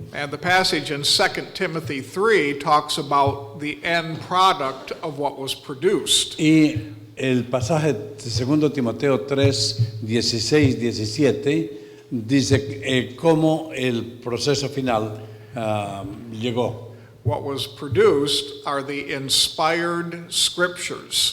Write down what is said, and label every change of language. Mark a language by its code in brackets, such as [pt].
[en] And the passage in 2 Timothy 3 talks about the end product of what was produced. [es] Y el pasaje de 2 Timoteo 3, 16, 17 dice cómo el proceso final llegó. [en] What was produced are the inspired scriptures.